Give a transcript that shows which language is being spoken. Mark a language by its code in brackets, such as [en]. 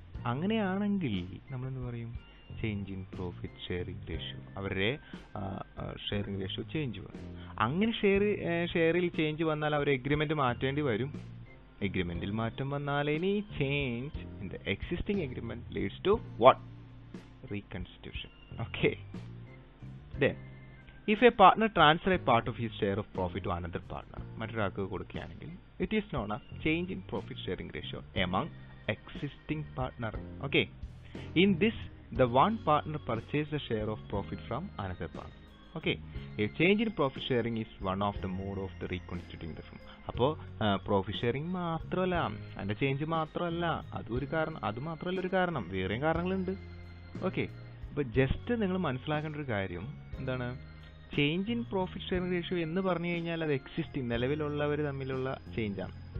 [ml] അങ്ങനെയാണെങ്കിൽ നമ്മളെന്ത് പറയും? [en] Change in profit sharing ratio. [ml] അവരുടെ ഷെയറിംഗ് റേഷ്യോ ചേഞ്ച് വരും. അങ്ങനെ ഷെയറിൽ ചേഞ്ച് വന്നാൽ അവർ എഗ്രിമെന്റ് മാറ്റേണ്ടി വരും. എഗ്രിമെന്റിൽ മാറ്റം വന്നാൽ [en] Any change in the existing agreement leads to what? Reconstitution. Okay. Then, if a partner transfer a part of his share of profit to another partner, [ml] മറ്റൊരാൾക്ക് കൊടുക്കുകയാണെങ്കിൽ [en] it is known as change in profit sharing ratio among existing partner. Okay. In this, the one partner purchases a share of profit from another partner. Okay. A change in profit sharing is one of the mode of the reconstituting the firm. [ml] അപ്പോൾ profit sharing മാത്രമല്ല, അതിൻ്റെ change മാത്രമല്ല, അത് മാത്രമല്ല ഒരു കാരണം, വേറെയും കാരണങ്ങളുണ്ട്. ഓക്കെ. അപ്പോൾ ജസ്റ്റ് നിങ്ങൾ മനസ്സിലാക്കേണ്ട ഒരു കാര്യം എന്താണ്, [en] change in profit sharing ratio [ml] എന്ന് പറഞ്ഞു കഴിഞ്ഞാൽ അത് എക്സിസ്റ്റിംഗ് നിലവിലുള്ളവർ തമ്മിലുള്ള ചേഞ്ചാണ്.